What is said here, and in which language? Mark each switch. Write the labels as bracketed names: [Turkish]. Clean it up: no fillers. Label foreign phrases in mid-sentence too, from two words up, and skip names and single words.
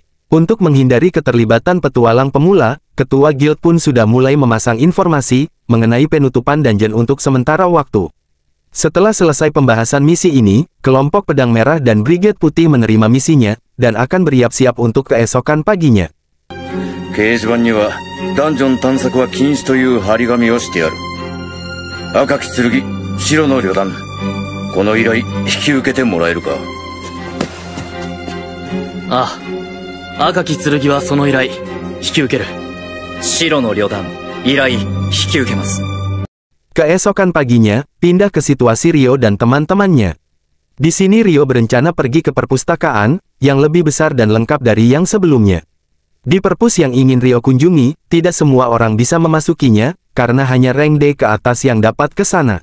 [Indonesian] Untuk menghindari keterlibatan petualang pemula, ketua guild pun sudah mulai memasang informasi mengenai penutupan dungeon untuk sementara waktu. Setelah selesai pembahasan misi ini, kelompok pedang merah dan brigade putih menerima misinya, dan akan bersiap-siap untuk keesokan paginya. [Japanese] 掲示板にはダンジョン探索は禁止という張り紙をしてある。赤き剣、白の旅団、この依頼引き受けてもらえるか。ああ、赤き剣はその依頼引き受ける。白の旅団、依頼引き受けます。 [Indonesian] Keesokan paginya, pindah ke situasi Rio dan teman-temannya. Di sini Rio berencana pergi ke perpustakaan, yang lebih besar dan lengkap dari yang sebelumnya. Di perpus yang ingin Rio kunjungi, tidak semua orang bisa memasukinya, karena hanya rank D ke atas yang dapat ke sana.